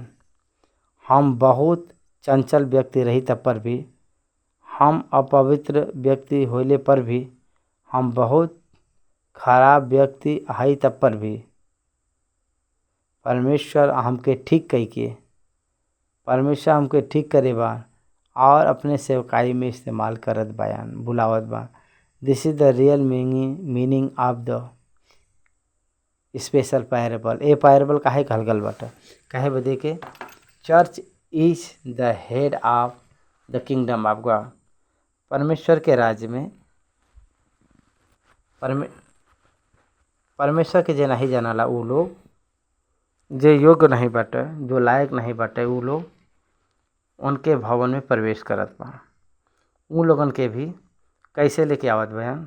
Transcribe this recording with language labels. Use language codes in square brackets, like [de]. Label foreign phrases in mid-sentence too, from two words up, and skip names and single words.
[bho] हम बहुत चंचल व्यक्ति रही तब पर भी, हम अपवित्र व्यक्ति होले पर भी, हम बहुत खराब व्यक्ति हई तब पर भी परमेश्वर हमके ठीक कई के, परमेश्वर हमके ठीक करे बा और अपने सेवकाई में इस्तेमाल करत बयान, बुलावत बा। [en] This is the real meaning of the special parable. [bho] ए पैरेबल काहे कहल गल बाटे? काहे बदे के [en] church is the head of the kingdom of God. [bho] परमेश्वर के राज्य में परमेश्वर के जे नहीं जानला उ लोग, जे योग्य नहीं बाटे, जो लायक नहीं बाटे, उ लोग उनके भवन में प्रवेश करत बा। उ लोगन के भी कैसे लेके आवत बयान?